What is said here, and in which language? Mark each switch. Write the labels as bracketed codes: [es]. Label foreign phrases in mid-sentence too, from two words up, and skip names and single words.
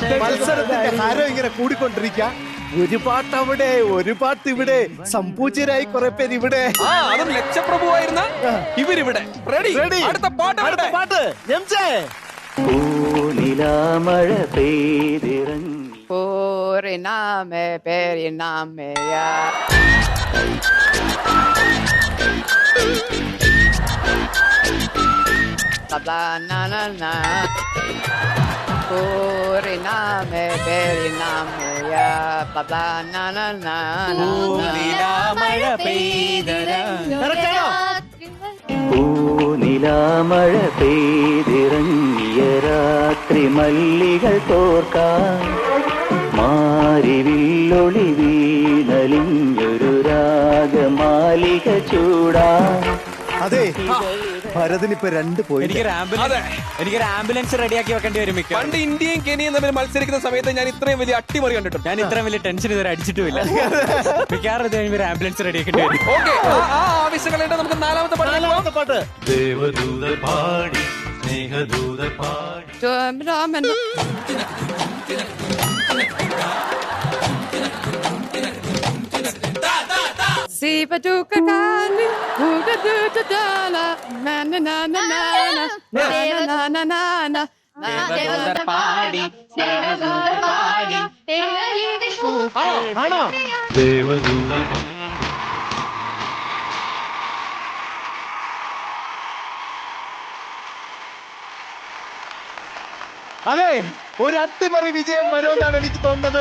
[ml] മത്സരത്തിന്റെ ഹാരം ഇങ്ങനെ കൂടിക്കൊണ്ടിരിക്കുക. ഒരു പാട്ട് അവിടെ, ഒരു പാട്ട് ഇവിടെ, സംപൂജ്യരായി കുറെ പേര് ഇവിടെ. അതും ലക്ഷപ്രഭുവായിരുന്ന ഇവരിവിടെ. റെഡി? അടുത്ത പാട്ട്. പൂനിലാമഴ പെയ്തിറങ്ങി. Poriname periname ya. Bla na na na. Poriname periname ya. Bla na na na. പൂനിലാമഴ പെയ്തിറങ്ങി. പൂനിലാമഴ പെയ്തിറങ്ങിയ രാത്രി മല്ലികൾ തോർക്കാൻ മാരിവില്ലൊളി വീണലിഞ്ഞൊരു രാഗമാലിക ചൂടാ. അതെ, ഭരതിനിപ്പോ 2 പോയി. എനിക്കൊരു ആംബുലൻസ് റെഡിയാക്കി വെക്കേണ്ടി വരും. പണ്ട് ഇന്ത്യയും കെനിയയും തമ്മിൽ മത്സരിക്കുന്ന സമയത്ത് ഞാൻ ഇത്രയും വലിയ അട്ടിമറി കണ്ടിട്ടുണ്ട്. ഞാൻ ഇത്രയും വലിയ ടെൻഷൻ ഇതുവരെ അടിച്ചിട്ടുമില്ല. മിക്കവാറും ഇത് കഴിയുമ്പോൾ ആംബുലൻസ് റെഡിയാക്കേണ്ടി വരും. ഓക്കെ, ആ ആവശ്യങ്ങളുണ്ട്. നമുക്ക് 4ാമത്തെ പാട്ട്. ദേവദൂതർ പാടി, സ്നേഹദൂതർ പാടി. Si paduka kani, uga duta dala, na na na na na na na na na na. ദേവദൂതർ പാടി, സ്നേഹദൂതർ പാടി. ആണോ? ദേവദൂതർ അതെ, ഒരു അട്ടിമറി വിജയം വരുമെന്നാണ് എനിക്ക് തോന്നുന്നത്.